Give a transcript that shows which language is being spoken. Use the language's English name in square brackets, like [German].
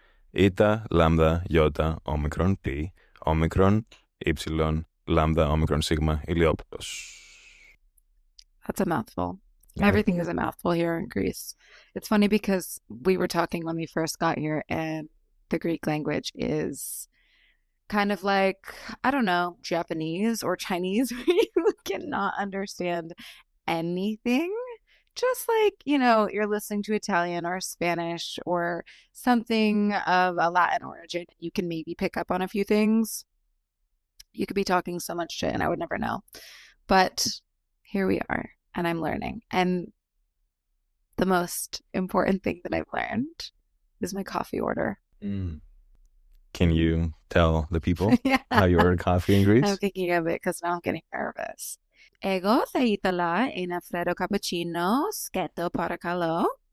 [Greek] Ή, Λάμδα, Ι, όμικρον, Π, όμικρον, Υ, Λάμδα, όμικρον, Σίγμα, Ηλιόπουλος. [English] That's a mouthful. Yeah. Everything is a mouthful here in Greece. It's funny because we were talking when we first got here, and the Greek language is kind of like, I don't know, Japanese or Chinese, where you cannot understand anything. Just like, you're listening to Italian or Spanish or something of a Latin origin. You can maybe pick up on a few things. You could be talking so much shit and I would never know. But here we are, and I'm learning. And the most important thing that I've learned is my coffee order. Mm. Can you tell the people Yeah. how you order coffee in Greece? I'm thinking of it because now I'm getting nervous. [Greek] Εγώ θα ήθελα ένα φρέντο καπουτσίνο, σκέτο παρακαλώ.